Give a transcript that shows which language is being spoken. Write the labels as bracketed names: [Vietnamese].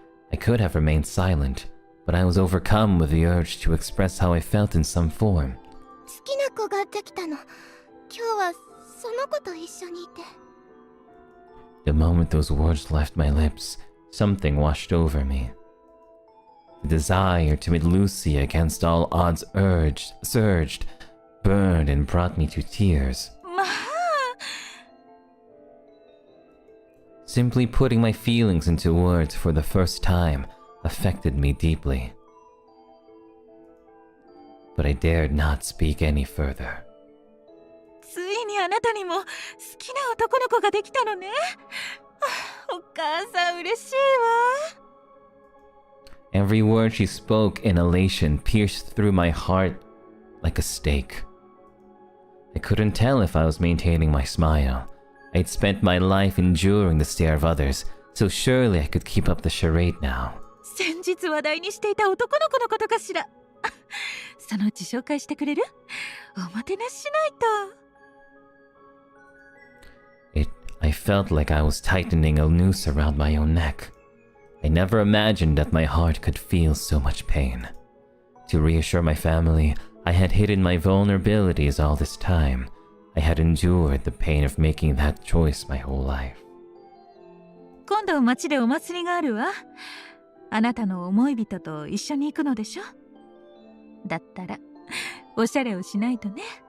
[English] I could have remained silent, but I was overcome with the urge to express how I felt in some form. [Japanese] 好きな子ができたの。今日はその子と一緒にいて。 [English] The moment those words left my lips, something washed over me. The desire to meet Lucy against all odds surged, burned, and brought me to tears. [Japanese] まあ。 [English] Simply putting my feelings into words for the first time affected me deeply. But I dared not speak any further. [Japanese] ついにあなたにも好きな男の子ができたのね。お母さん嬉しいわ。 [English] Every word she spoke in elation pierced through my heart like a stake. I couldn't tell if I was maintaining my smile. I'd spent my life enduring the stare of others, so surely I could keep up the charade now. [Japanese] 先日話題にしていた男の子のことかしら。そのうち紹介してくれる？おもてなししないと。 [English] I felt like I was tightening a noose around my own neck. I never imagined that my heart could feel so much pain. To reassure my family, I had hidden my vulnerabilities all this time. I had endured the pain of making that choice my whole life. [Japanese] 今度町でお祭りがあるわ。あなたの思い人と一緒に行くのでしょ？だったらおしゃれをしないとね。